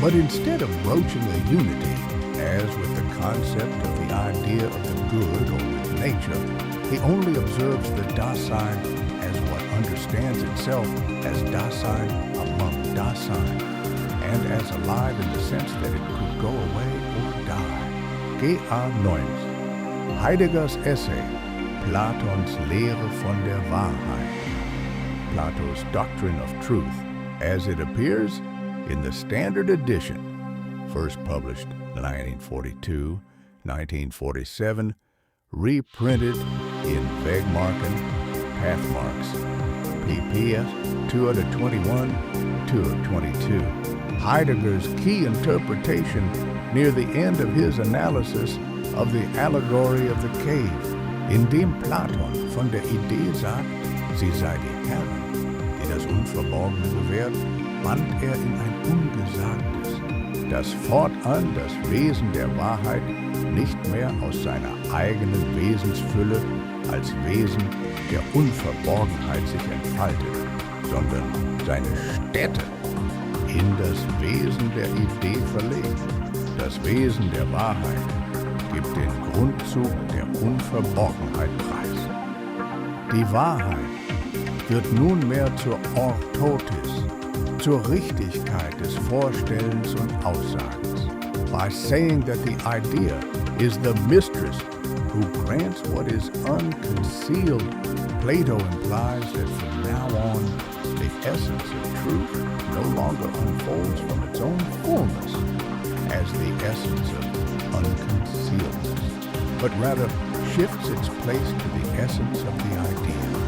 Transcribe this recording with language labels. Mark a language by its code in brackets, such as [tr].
[en] But instead of broaching a unity, as with the concept of the idea of the good or with nature, He only observes the Dasein as what understands itself as Dasein among Dasein, and as alive in the sense that it could go away or die. G.A. Neuns. Heideggers essay, Platons Lehre von der Wahrheit. Plato's Doctrine of Truth, as it appears in the Standard Edition, first published in 1942, 1947, reprinted in Wegmarken, Pathmarks, PPS 221, 222. Heidegger's key interpretation near the end of his analysis of the allegory of the cave, [de] in dem Platon von der Idee sagt, sie sei die Herrin, die das Unverborgene gewährt, band er in ein Ungesagtes, das fortan das Wesen der Wahrheit nicht mehr aus seiner eigenen Wesensfülle als Wesen der Unverborgenheit sich entfaltet, sondern seine Stätte in das Wesen der Idee verlegt. Das Wesen der Wahrheit gibt den Grundzug der Unverborgenheit preis. Die Wahrheit wird nunmehr zur Orthotis, zur Richtigkeit des Vorstellens und Aussagens. [en] By saying that the idea is the mistress who grants what is unconcealed, Plato implies that from now on, the essence of truth no longer unfolds from its own fullness as the essence of unconcealedness, but rather shifts its place to the essence of the idea.